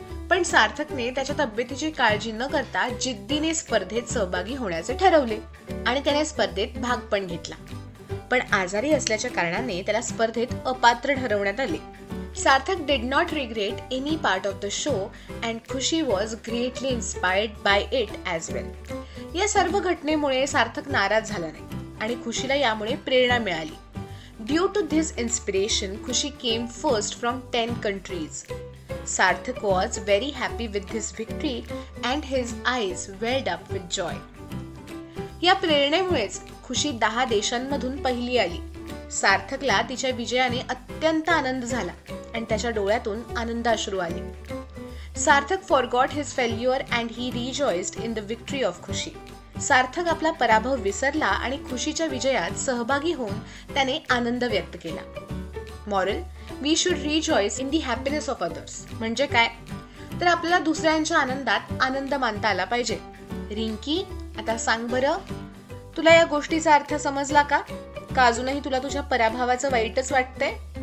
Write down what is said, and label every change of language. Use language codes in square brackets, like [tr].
[mr] पण सार्थकने त्याच्या तब्येतीची काळजी न करता जिद्दीने स्पर्धेत सहभागी होण्याचे ठरवले आणि त्याने स्पर्धेत भाग पण घेतला. पण आजारी असल्याच्या कारणाने त्याला स्पर्धेत अपात्र ठरवण्यात आले. [en] Sarthak did not regret any part of the show and Khushi was greatly inspired by it as well. [mr] या सर्व घटनेमुळे सार्थक नाराज झाला नाही आणि खुशीला यामुळे प्रेरणा मिळाली. [en] Due to this inspiration, Khushi came first from 10 countries. Sarthak was very happy with this victory and his eyes welled up with joy. [mr] या प्रेरणेमुळेच खुशी 10 देशांमधून पहिली आली. सार्थकला तिच्या विजयाने अत्यंत आनंद झाला आणि त्याच्या डोळ्यातून आनंदाश्रू आले. [en] Sarthak forgot his failure and he rejoiced in the victory of Khushi. [mr] सार्थक आपला पराभव विसरला आणि खुशीच्या विजयात सहभागी होऊन त्याने आनंद व्यक्त केला. [en] Moral, we should rejoice in the happiness of others. [mr] म्हणजे काय तर आपल्याला दुसऱ्यांच्या आनंदात आनंद मानता आला पाहिजे. रिंकी, आता सांग बरं, तुला या गोष्टीचा अर्थ समजला का अजूनही तुला तुझ्या पराभवाचं वाईटच वाटतंय?